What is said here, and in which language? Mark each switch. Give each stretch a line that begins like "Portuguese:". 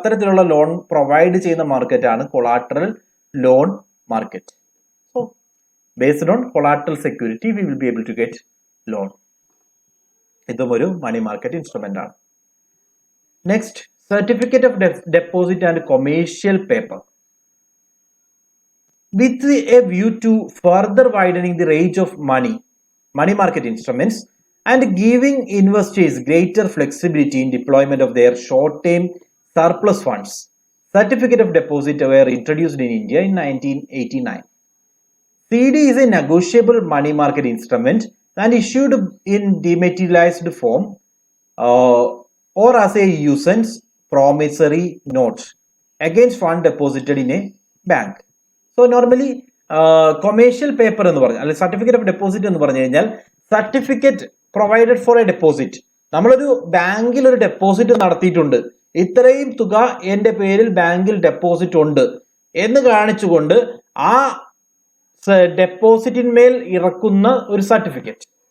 Malayalam: അത്തരത്തിലുള്ള loan provide ചെയ്യുന്ന മാർക്കറ്റാണ് collateral loan market.
English: So based on collateral security we will be able to get loan.
Malayalam: ഇതും ഒരു money market instrument ആണ്.
English: Next, certificate of deposit and commercial paper. With a view to further widening the range of money market instruments and giving investors greater flexibility in deployment of their short-term surplus funds, certificate of deposit were introduced in India in 1989. CD is a negotiable money market instrument and issued in dematerialized form or as a usance promissory note against fund deposited in a bank. So normally commercial paper
Malayalam: എന്ന് പറഞ്ഞാൽ അല്ലെങ്കിൽ
English: certificate of deposit
Malayalam: എന്ന് പറഞ്ഞു കഴിഞ്ഞാൽ
English: Certificate provided for a deposit.
Malayalam: നമ്മളൊരു ബാങ്കിൽ ഒരു deposit നടത്തിയിട്ടുണ്ട്, ഇത്രയും തുക എന്റെ പേരിൽ ബാങ്കിൽ ഡെപ്പോസിറ്റ് ഉണ്ട് എന്ന് കാണിച്ചുകൊണ്ട് ആ ഡെപ്പോസിറ്റിന്മേൽ ഇറക്കുന്ന ഒരു സർട്ടിഫിക്കറ്റ്.